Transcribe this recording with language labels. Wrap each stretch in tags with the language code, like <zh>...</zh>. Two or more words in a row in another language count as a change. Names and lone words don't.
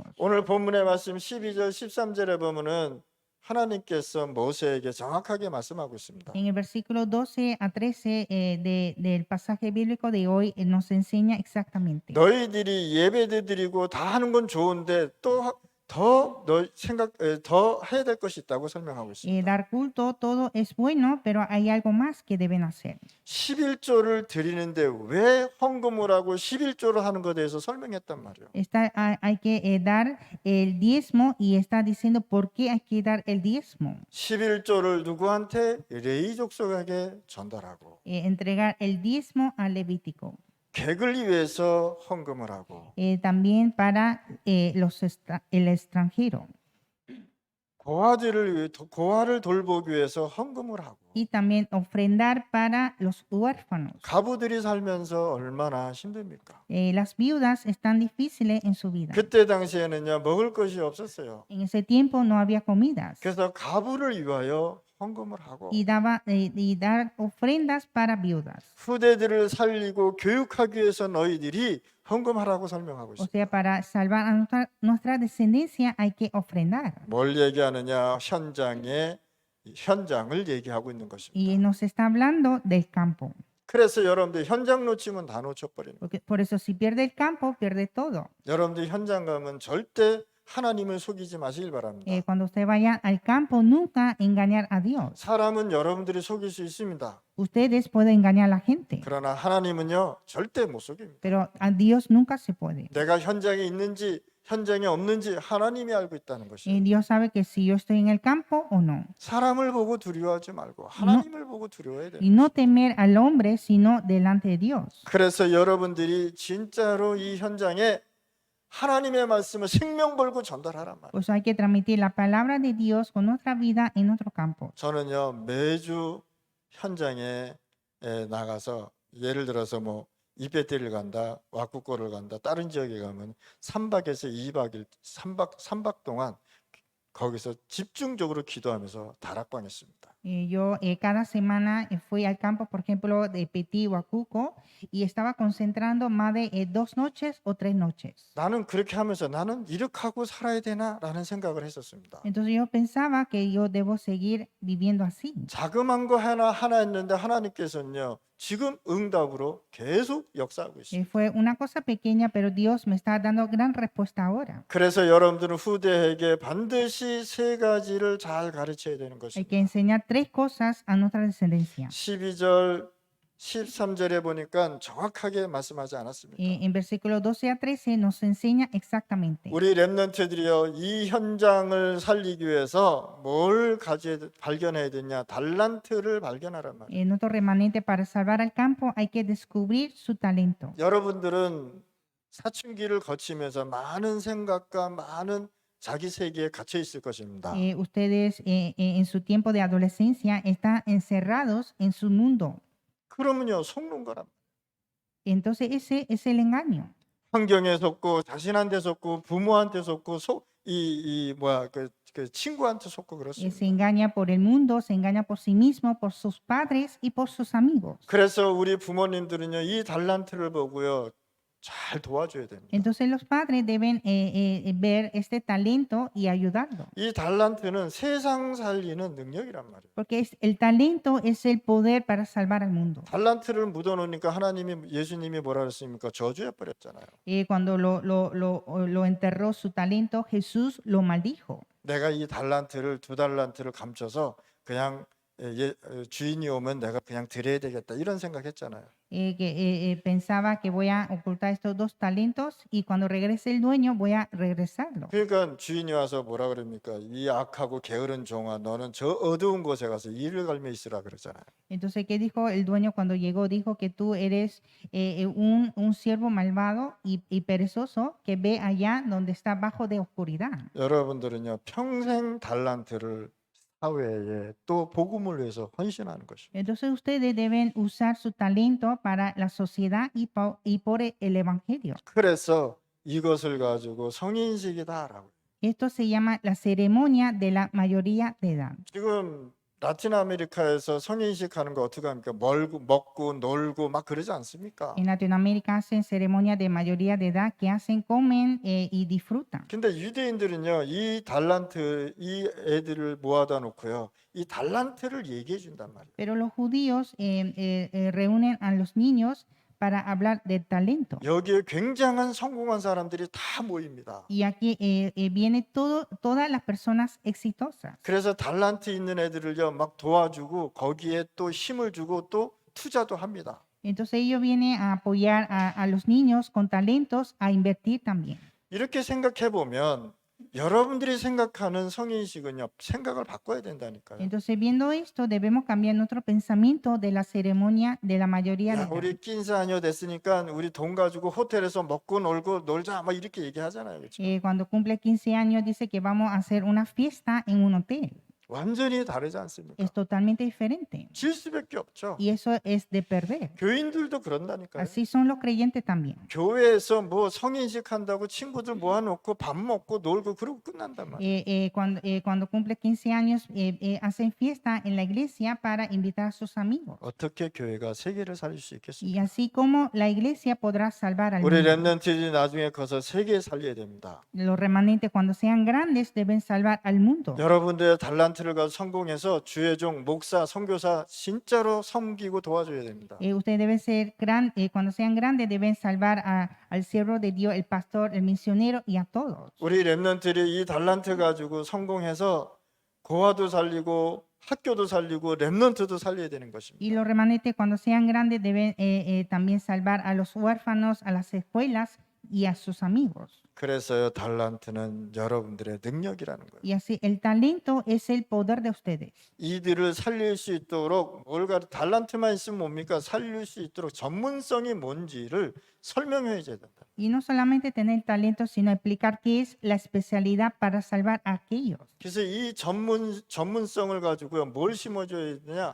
<ko>오늘 본문의 말씀 12절 13절에 보면은 하나님께서 모세에게 정확하게 말씀하고 있습니다.</ko> <es>En el versículo 12 a 13 del pasaje bíblico de hoy nos enseña exactamente.</es> <ko>너희들이 예배도 드리고 다 하는 건 좋은데 또 더 더 해야 될 것이 있다고 설명하고 있습니다.</ko> <es>Dar culto, todo es bueno, pero hay algo más que deben hacer.</es> <ko>11조를 드리는데 왜 헌금을 하고 11조를 하는 것에 대해서 설명했단 말이에요.</ko> <es>Hay que dar el diezmo y está diciendo por qué hay que dar el diezmo.</es> <ko>11조를 누구한테? 레위 족속에게 전달하고</ko> <es>Entregar el diezmo al Levítico.</es> <ko>객을 위해서 헌금을 하고</ko> <es>También para el extranjero.</es> <ko>고아를 돌보기 위해서 헌금을 하고</ko> <es>Y también ofrendar para los huérfanos.</es> <ko>가부들이 살면서 얼마나 힘듭니까?</ko> <es>Las viudas están difíciles en su vida.</es> <ko>그때 당시에는요 먹을 것이 없었어요.</ko> <es>En ese tiempo no había comidas.</es> <ko>그래서 가부를 위하여 헌금을 하고</ko> <es>Y dar ofrendas para viudas.</es> <ko>후대들을 살리고 교육하기 위해서 너희들이 헌금하라고 설명하고</ko> <es>O</es> <ko>있습니다.</ko> <es>sea, para salvar a nuestra descendencia hay que ofrendar.</es> <ko>뭘 얘기하느냐? 현장을 얘기하고 있는</ko> <es>Y</es> <ko>것입니다.</ko> <es>nos está hablando del campo.</es> <ko>그래서 여러분들 현장 놓치면 다 놓쳐버리는 거예요.</ko> <es>Por eso si pierde el campo, pierde todo.</es> <ko>여러분들 현장 가면 절대 하나님을 속이지 마시길 바랍니다.</ko> <es>Cuando usted vaya al campo, nunca engañar a Dios.</es> <ko>사람은 여러분들이 속일 수 있습니다.</ko> <es>Ustedes pueden engañar a la gente,</es> <ko>그러나 하나님은요 절대 못 속입니다.</ko> <es>pero a Dios nunca se puede.</es> <ko>내가 현장에 있는지 현장에 없는지 하나님이 알고 있다는 것이에요.</ko> <es>Dios sabe que si yo estoy en el campo o no.</es> <ko>사람을 보고 두려워하지 말고 하나님을 보고 두려워해야 돼요.</ko> <es>Y no temer al hombre, sino delante de Dios.</es> <ko>그래서 여러분들이 진짜로 이 현장에 하나님의 말씀을 생명 걸고 전달하란 말이에요.</ko> <es>Pues hay que transmitir la palabra de Dios con nuestra vida en nuestro campo.</es> <ko>저는요 매주 현장에 나가서 예를 들어서 뭐 이베테를 간다, 와꾸코를 간다, 다른 지역에 가면 3박에서 2박일 3박 동안 거기서 집중적으로 기도하면서 다락방 했습니다.</ko> <es>Yo cada semana fui al campo, por ejemplo, de Petit Huacuco, y estaba concentrando más de 2 noches o 3 noches.</es> <ko>나는 그렇게 하면서 나는 이렇게 하고 살아야 되나라는 생각을 했었습니다.</ko> <es>Entonces yo pensaba que yo debo seguir viviendo así.</es> <ko>자그만 거 하나 했는데 하나님께서는요 지금 응답으로 계속 역사하고 있습니다.</ko> <es>Fue una cosa pequeña, pero Dios me está dando gran respuesta ahora.</es> <ko>그래서 여러분들은 후대에게 반드시 3가지를 잘 가르쳐야 되는</ko> <es>Hay</es> <ko>것입니다.</ko> <es>que enseñar 3 cosas a nuestra descendencia.</es> <ko>12절 13절에 보니까 정확하게 말씀하지 않았습니까?</ko> <es>En versículo 12 a 13 nos enseña exactamente.</es> <ko>우리 렘넌트들이요, 이 현장을 살리기 위해서 뭘 발견해야 되냐? 달란트를 발견하란 말이에요.</ko> <es>En otro remanente, para salvar al campo hay que descubrir su talento.</es> <ko>여러분들은 사춘기를 거치면서 많은 생각과 많은 자기 세계에 갇혀 있을 것입니다.</ko> <es>Ustedes en su tiempo de adolescencia están encerrados en su mundo.</es> <ko>그러면요, 속는 거란 말이에요.</ko> <es>Entonces ese es el engaño.</es> <ko>환경에 속고 자신한테 속고 부모한테 속고 그 친구한테 속고</ko> <es>Se</es> <ko>그렇습니다.</ko> <es>engaña por el mundo, se engaña por sí mismo, por sus padres y por sus amigos.</es> <ko>그래서 우리 부모님들은요, 이 달란트를 보고요, 잘 도와줘야 됩니다.</ko> <es>Entonces los padres deben ver este talento y ayudarlo.</es> <ko>이 달란트는 세상 살리는 능력이란 말이에요.</ko> <es>Porque el talento es el poder para salvar al mundo.</es> <ko>달란트를 묻어놓으니까 예수님이 뭐라 그랬습니까? 저주해 버렸잖아요.</ko> <es>Cuando lo enterró su talento, Jesús lo maldijo.</es> <ko>내가 이 두 달란트를 감춰서 그냥 주인이 오면 내가 그냥 드려야 되겠다 이런 생각했잖아요.</ko> <es>Pensaba que voy a ocultar estos 2 talentos y cuando regrese el dueño voy a regresarlo.</es> <ko>그러니까 주인이 와서 뭐라 그럽니까? 이 악하고 게으른 종아, 너는 저 어두운 곳에 가서 이를 갈며 있으라 그러잖아요.</ko> <es>Entonces, ¿qué dijo el dueño cuando llegó? Dijo que tú eres un siervo malvado y perezoso que ve allá donde está bajo de oscuridad.</es> <ko>여러분들은요, 평생 달란트를 사회에 또 복음을 위해서 헌신하는 것입니다.</ko> <es>Entonces, ustedes deben usar su talento para la sociedad y por el evangelio.</es> <ko>그래서 이것을 가지고 성인식이다라고.</ko> <es>Esto se llama la ceremonia de la mayoría de edad.</es> <ko>지금 라틴 아메리카에서 성인식 하는 거 어떻게 합니까? 먹고 놀고 막 그러지 않습니까?</ko> <es>En Latinoamérica hacen ceremonia de mayoría de edad que hacen, comen y disfrutan.</es> <ko>근데 유대인들은요, 이 애들을 모아다 놓고요, 이 달란트를 얘기해 준단 말이에요.</ko> <es>Pero los judíos reúnen a los niños para hablar del talento.</es> <ko>여기에 굉장한 성공한 사람들이 다 모입니다.</ko> <es>Y aquí viene todas las personas exitosas.</es> <ko>그래서 달란트 있는 애들을요, 막 도와주고 거기에 또 힘을 주고 또 투자도 합니다.</ko> <es>Entonces ellos vienen a apoyar a los niños con talentos a invertir también.</es> <ko>이렇게 생각해 보면 여러분들이 생각하는 성인식은요, 생각을 바꿔야 된다니까요.</ko> <es>Entonces, viendo esto, debemos cambiar nuestro pensamiento de la ceremonia de la mayoría de</es> <ko>야,</ko> <es>edad.</es> <ko>우리 15아ños 됐으니까 우리 돈 가지고 호텔에서 먹고 놀고 놀자 막 이렇게 얘기하잖아요. 그렇죠?</ko> <es>Cuando cumple 15 años dice que vamos a hacer una fiesta en un hotel.</es> <ko>완전히 다르지 않습니까?</ko> <es>Es totalmente diferente.</es> <ko>질 수밖에 없죠.</ko> <es>Y eso es de perder.</es> <ko>교인들도 그런다니까요.</ko> <es>Así son los creyentes también.</es> <ko>교회에서 뭐 성인식 한다고 친구들 모아놓고 밥 먹고 놀고 그러고 끝난단 말이에요.</ko> <es>Cuando cumple 15 años, hacen fiesta en la iglesia para invitar a sus amigos.</es> <ko>어떻게 교회가 세계를 살릴 수 있겠습니까?</ko> <es>Y así como la iglesia podrá salvar al</es> <ko>우리</ko> <es>mundo.</es> <ko>렘넌트들이 나중에 커서 세계 살려야 됩니다.</ko> <es>Los remanentes, cuando sean grandes, deben salvar al mundo.</es> <ko>여러분들의 달란트를 가지고 성공해서 주의 종, 목사, 선교사 진짜로 섬기고 도와줘야 됩니다.</ko> <es>Ustedes deben ser cuando sean grandes, deben salvar al siervo de Dios, el pastor, el misionero y a todos.</es> <ko>우리 렘넌트들이 이 달란트 가지고 성공해서 고아도 살리고 학교도 살리고 렘넌트도 살려야 되는</ko> <es>Y</es> <ko>것입니다.</ko> <es>los remanentes, cuando sean grandes, deben también salvar a los huérfanos, a las escuelas y a sus amigos.</es> <ko>그래서요, 달란트는 여러분들의 능력이라는 거예요.</ko> <es>Y así, el talento es el poder de ustedes.</es> <ko>이들을 살릴 수 있도록 달란트만 있으면 뭡니까? 살릴 수 있도록 전문성이 뭔지를 설명해 줘야 된다.</ko> <es>Y no solamente tener talento, sino explicar qué es la especialidad para salvar a aquellos.</es> <ko>그래서 이 전문성을 가지고요, 뭘 심어줘야 되냐?</ko>